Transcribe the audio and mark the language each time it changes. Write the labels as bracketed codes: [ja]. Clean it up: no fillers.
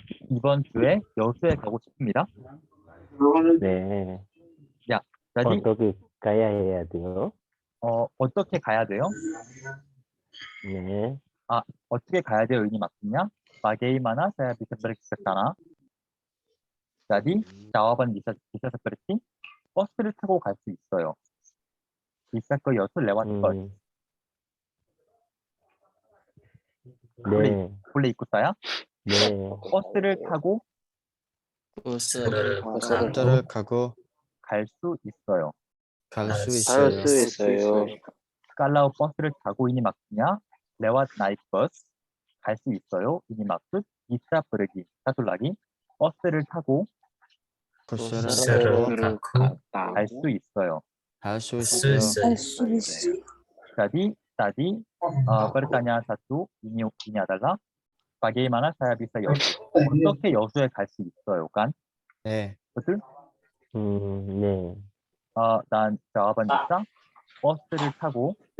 [ko] 이번 주에 여수에 가고 싶습니다. 네. [id] jadi [ko] 어떻게 가야 해야 돼요? 어떻게 가야 돼요? 네. 어떻게 가야 돼요? 이 맞군요. [id] bagaimana saya bisa pergi ke sana? Jadi jawaban bisa seperti [ko] 버스를 타고 갈 수 있어요. [id] bisa ke 여수 lewat bus. [ko] 네, [id] boleh ikut saya? [ko] 네, 버스를 타고 버스를 타고 갈 수 있어요. 갈 수 할 있어요. 수 있어요. [id] Kalau [ko] 버스를 타고 [id] ini maksudnya lewat naik bus [ko] 갈 수 있어요. [id] ini maksud bisa pergi. satu lagi [ko] 버스를 타고 버스를 타고 갈 수 있어요. 갈 수 있어요. 알 수 있어. [id] Tadi pertanyaan satu ini adalah bagaimana saya bisa 여수? [ko] 어떻게 여수에 갈 수 있어요, [id] kan? [ko] 네. [id] betul? [ko] 네, [id] dan jawaban kita [ko] 버스를 타고